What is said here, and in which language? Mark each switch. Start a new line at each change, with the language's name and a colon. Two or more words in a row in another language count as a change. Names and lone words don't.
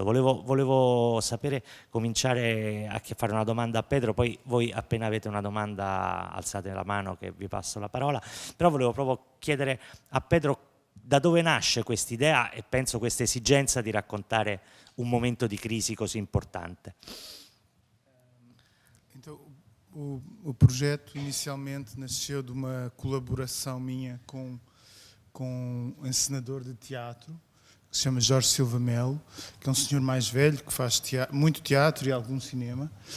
Italian: Volevo sapere, cominciare a fare una domanda a Pedro, poi voi appena avete una domanda alzate la mano che vi passo la parola, però volevo proprio chiedere a Pedro da dove nasce quest'idea e penso questa esigenza di raccontare un momento di crisi così importante.
Portuguese: Então, o projeto inicialmente nasceu de uma colaboração minha com um encenador de teatro que se chama Jorge Silva Melo, que é um senhor mais velho que faz muito teatro e algum cinema.